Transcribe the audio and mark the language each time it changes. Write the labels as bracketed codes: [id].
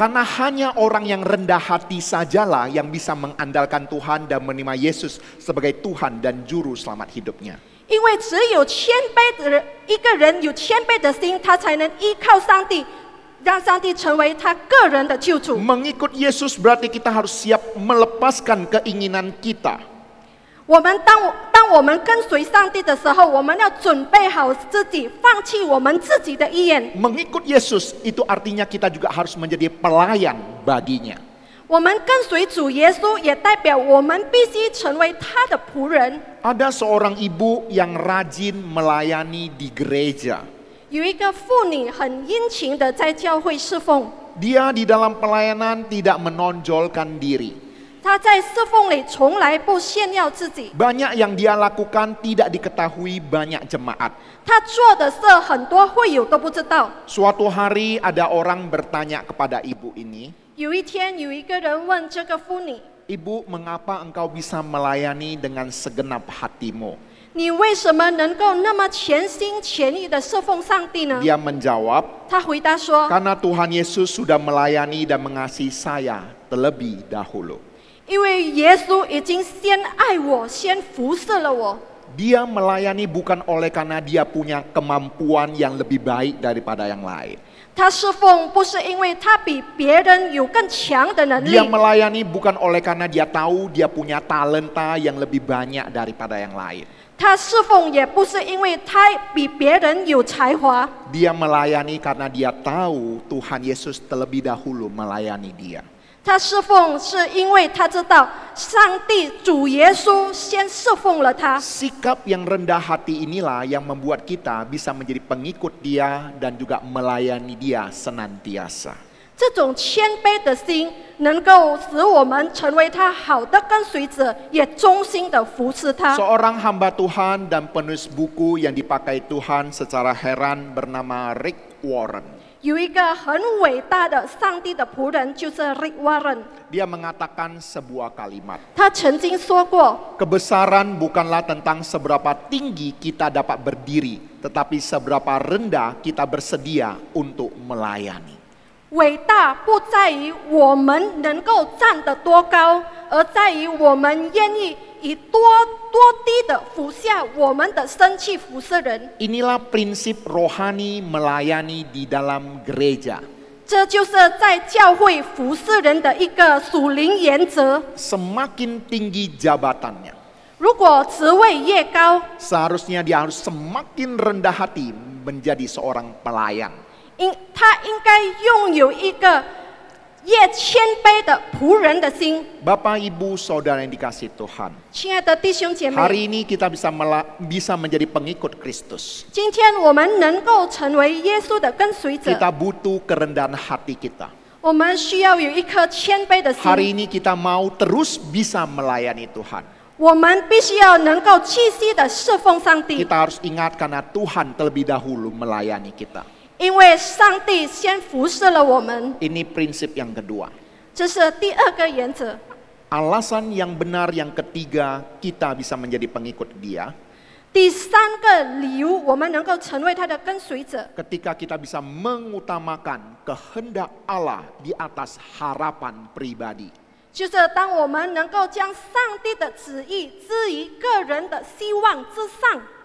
[id] Karena hanya orang yang rendah hati sajalah yang bisa mengandalkan Tuhan dan menerima Yesus sebagai Tuhan dan Juru Selamat hidupnya. [zh] 因为只有谦卑的人，一个人有谦卑的心，他才能依靠上帝，让上帝成为他个人的救主。 [id] Mengikut Yesus berarti kita harus siap melepaskan keinginan kita. [zh] 我们当我们跟随上帝的时候，我们要准备好自己，放弃我们自己的意愿。 [id] Mengikut Yesus itu artinya kita juga harus menjadi pelayan baginya. [zh] 我们跟随主耶稣，也代表我们必须成为他的仆人。 [id] Ada seorang ibu yang rajin melayani di gereja. [zh] 有一个妇女很殷勤的在教会侍奉， [id] Dia di dalam pelayanan tidak menonjolkan diri. [zh] 她在侍奉里从来不炫耀自己， [id] Banyak yang dia lakukan tidak diketahui banyak jemaat. [zh] 她做的事很多会友都不知道。 [id] Suatu hari ada orang bertanya kepada ibu ini, [zh] 有一天，有一个人问这个妇女 [id] Ibu, mengapa engkau bisa melayani dengan segenap hatimu? [zh] 你为什么能够那么全心全意的侍奉上帝呢？ [id] Dia menjawab, [zh] 他回答说， [id] karena Tuhan Yesus sudah melayani dan mengasihi saya terlebih dahulu. [zh] 因为耶稣已经先爱我，先服侍了我。 [id] Dia melayani bukan oleh karena dia punya kemampuan yang lebih baik daripada yang lain. [zh] 他侍奉不是因为他比别人有更强的能力， [id] Dia melayani bukan oleh karena dia tahu dia punya talenta yang lebih banyak daripada yang lain. [zh] 他侍奉也不是因为他比别人有才华， [id] Dia melayani karena dia tahu Tuhan Yesus terlebih dahulu melayani dia. [zh] 他侍奉是因为他知道上帝主耶稣先侍奉了他。 [id] Sikap yang rendah hati inilah yang membuat kita bisa menjadi pengikut dia dan juga melayani dia senantiasa. [zh] 这种谦卑的心，能够使我们成为他好的跟随者，也忠心的服侍他。 [id] Seorang hamba Tuhan dan penulis buku yang dipakai Tuhan secara heran bernama Rick Warren. [zh] 有一个很伟大的上帝的仆人，就是 Rick Warren。 [id] Dia mengatakan sebuah kalimat. [zh] 他曾经说过， [id] Kebesaran bukanlah tentang seberapa tinggi kita dapat berdiri, tetapi seberapa rendah kita bersedia untuk melayani. [zh] 伟大不在于我们能够站得多高，而在于我们愿意以多低的俯下我们的身去服侍人。 [id] Inilah prinsip rohani melayani di dalam gereja. [zh] 这就是在教会服侍人的一个属灵原则。 [id] Semakin tinggi jabatannya, [zh] 如果职位越高， [id] seharusnya dia harus semakin rendah hati menjadi seorang pelayan. [zh] 他应该拥有一个越谦卑的仆人的心。 [id] Bapak, Ibu, Saudara yang dikasihi Tuhan, [zh] 亲爱的弟兄姐妹， [id] hari ini kita bisa menjadi pengikut Kristus. [zh] 今天我们能够成为耶稣的跟随者， [id] Kita butuh kerendahan hati kita. [zh] 我们需要有一颗谦卑的心。 [id] Hari ini kita mau terus bisa melayani Tuhan. [zh] 我们必须要能够继续的侍奉上帝， [id] Kita harus ingat karena Tuhan terlebih dahulu melayani kita. [zh] 因为上帝先服侍了我们。 [id] Ini prinsip yang kedua. [zh] 这是第二个原则。 [id] Alasan yang benar yang ketiga kita bisa menjadi pengikut Dia. [zh] 第三个理由，我们能够成为他的跟随者， [id] Ketika kita bisa mengutamakan kehendak Allah di atas harapan pribadi. [zh] 就是当我们能够将上帝的旨意置于个人的希望之上。